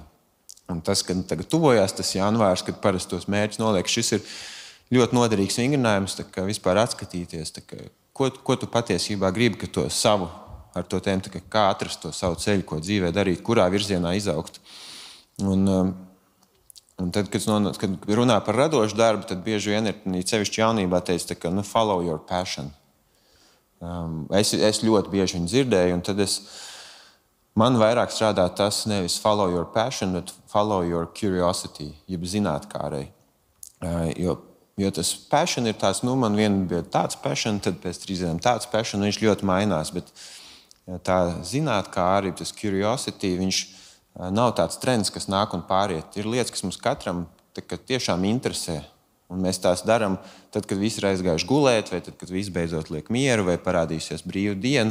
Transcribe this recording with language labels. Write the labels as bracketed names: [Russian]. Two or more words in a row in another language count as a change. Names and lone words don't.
[Latvian] Un tas, kad tagad tuvojās tas janvārs, kad parasti tos mērķus noliek, šis ir ļoti noderīgs vingrinājums, vispār atskatīties, ko tu patiesībā gribi, ka to savu ar to tēmu, kā atrast to savu ceļu, ko dzīvē darīt, kurā virzienā izaugt. Un tad, kad runā par radošu darbu, tad bieži vien ir sevišķi jaunībā teica, [English] follow your passion. [Latvian] Es ļoti bieži viņu dzirdēju, un tad man vairāk strādā tas nevis [English] follow your passion, [Latvian] bet [English] follow your curiosity, [Latvian] jeb zinātkārai. Jo tas passion ir tāds, man vien bija tāds passion, tad pēc 3 dienām tāds passion, viņš ļoti mainās, bet tā zinātkāri, tas curiosity, viņš nav tāds trends, kas nāk un pāriet. Ir lietas, kas mums katram tiešām interesē, un mēs tās darām tad, kad visi ir aizgājuši gulēt, vai tad, kad visi beidzot liek mieru, vai parādīsies brīva diena.